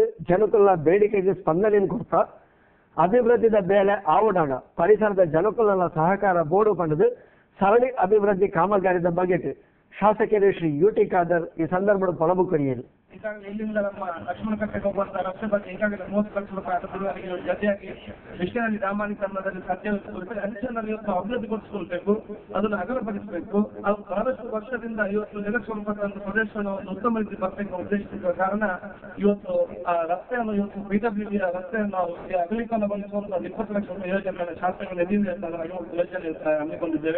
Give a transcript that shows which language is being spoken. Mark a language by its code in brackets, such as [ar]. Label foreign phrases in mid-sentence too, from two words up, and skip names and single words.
[tcy] ಜನಕುಲ ಬೇಡಿಕೆಗೆ ಸ್ಪಂದನೆಯನ್ನು ಕೊಡ್ತಾ ಅಭಿವೃದ್ಧಿದ ಬೇಲೆ ಆವಡಾಣ ಪರಿಸರದ ಜನಕುಲ ಸಹಕಾರ ಬೋರ್ಡು ಪಡೆದು ಸರಣಿ ಅಭಿವೃದ್ಧಿ ಕಾಮಗಾರಿದ ಬಗೆಟ್ ಶಾಸಕರು ಶ್ರೀ ಯುಟಿ ಖಾದರ್ ಈ ಸಂದರ್ಭದ ಪೊಲಬು ಕೊರಿಯರು. [kn] ಈಗಾಗಲೇ ಇಲ್ಲಿಂದ ನಮ್ಮ ಲಕ್ಷ್ಮಣ ಕಟ್ಟೆಗೆ ಹೋಗುವಂತ ರಸ್ತೆ ಬಗ್ಗೆ ಈಗಾಗಲೇ 30 ಲಕ್ಷ ರೂಪಾಯಿ ಜೊತೆಯಾಗಿ ಮಿಷನರಿ ಡಾಮರೀಕರಣದಲ್ಲಿ ಅಂಚನಲ್ಲಿ ಇವತ್ತು ಅಭಿವೃದ್ಧಿಗೊಳಿಸಿಕೊಳ್ಬೇಕು, ಅದನ್ನು ಅಗಲಪಡಿಸಬೇಕು. ಅದು ಬಹಳಷ್ಟು ವರ್ಷದಿಂದ ಇವತ್ತು ನೆಲೆಸಿಕೊಳ್ಳತಕ್ಕಂಥ ಪ್ರದೇಶವನ್ನು ಉತ್ತಮ ರೀತಿ ಬರಬೇಕು ಉದ್ದೇಶಿಸಿದ ಕಾರಣ ಇವತ್ತು ಆ ರಸ್ತೆಯನ್ನು ಇವತ್ತು ಬಿಡಬ್ಲ್ಯೂಡಿ ರಸ್ತೆಯನ್ನು ಅಗಲೀಕರಣಗೊಳಿಸುವಂತ 20 ಲಕ್ಷ ರೂಪಾಯಿ ಯೋಜನೆ ಶಾಸಕರ ನಿಧಿಯಿಂದ ಯೋಜನೆ ಹಮ್ಮಿಕೊಂಡಿದ್ದೇವೆ.